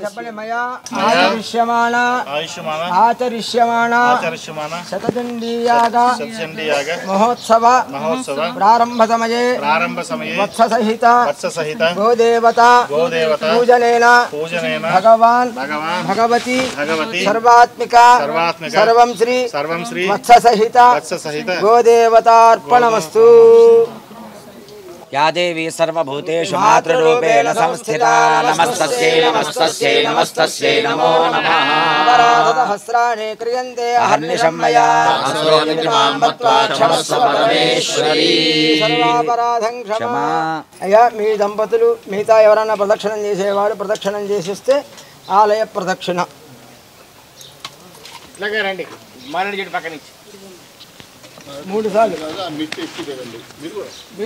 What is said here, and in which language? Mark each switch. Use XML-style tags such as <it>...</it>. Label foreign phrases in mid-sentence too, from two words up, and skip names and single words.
<sa>చెప్పండి మయా ఆచరిష్యమాణ శతచండీయాగ మహోత్సవ ప్రారంభ సమయే వత్ససహిత గోదేవత పూజనేన భగవాన్ భగవతి సర్వాత్మిక సర్వం శ్రీ వత్ససహిత గోదేవతార్పణమస్తు या देवी सर्वभूतेषु मातृरूपेण संस्थिता नमस्तस्यै नमस्तस्यै नमस्तस्यै नमो नमः अपराधसहस्राणि क्रियन्ते अहर्निशं मया असुरोनिमां मत्वा क्षमस्व परमेश्वरी సర్వాపరాధం క్షమా</sa> <te>అయ్యా మీ దంపతులు మిగతా ఎవరైనా ప్రదక్షిణం చేసేవారు ప్రదక్షిణం చేసిస్తే ఆలయ ప్రదక్షిణ రండి మారణ చెట్టు పక్క నుంచి 3 సార్లు మీరు కూడా వెళ్ళాలి</te>